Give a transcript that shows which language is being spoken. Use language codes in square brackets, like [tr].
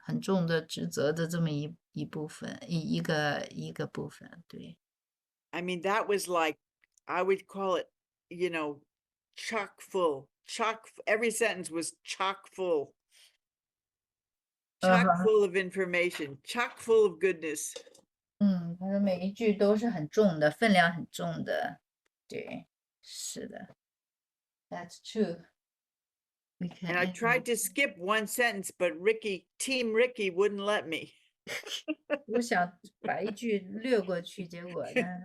[zh] 很重的职责的这么一部分，一个部分，对。 [en] I mean, that was like, I would call it, chock full. Every sentence was chock full. Chock full of information, chock full of goodness. [zh] 他的每一句都是很重的，分量很重的，对，是的， [en] That's true. We can And I end tried to skip one sentence, but Team Ricky wouldn't let me. [zh] 我想把一句略过去，结果呢，